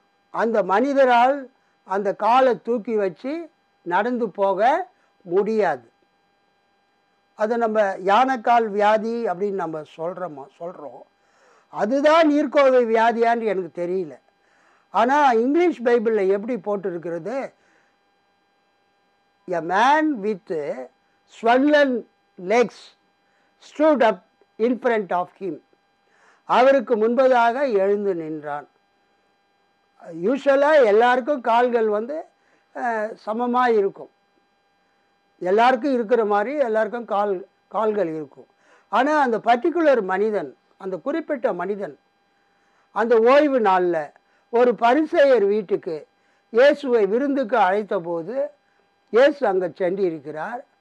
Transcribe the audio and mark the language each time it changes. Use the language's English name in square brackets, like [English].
[Tamil] அந்த மனிதரால் அந்த காலை தூக்கி வச்சு நடந்து போக முடியாது. அதை நம்ம யானைக்கால் வியாதி அப்படின்னு நம்ம சொல்கிறோம். அதுதான் நீர்க்கோவை வியாதியான்னு எனக்கு தெரியல. ஆனால் இங்கிலீஷ் பைபிளில் எப்படி போட்டிருக்கிறது, [English] a man with swollen legs stood up in front of him. [Tamil] அவருக்கு முன்பதாக எழுந்து நின்றான். யூஸ்வலாக எல்லாருக்கும் கால்கள் சமமாக இருக்கும். எல்லாருக்கும் இருக்கிற மாதிரி எல்லாருக்கும் கால்கள் இருக்கும். ஆனால் அந்த பர்டிகுலர் மனிதன், அந்த குறிப்பிட்ட மனிதன் அந்த ஓய்வு நாளில் ஒரு பரிசேயர் வீட்டுக்கு இயேசுவை விருந்துக்கு அழைத்த போது இயேசு அங்கே சென்றிருக்கிறார்.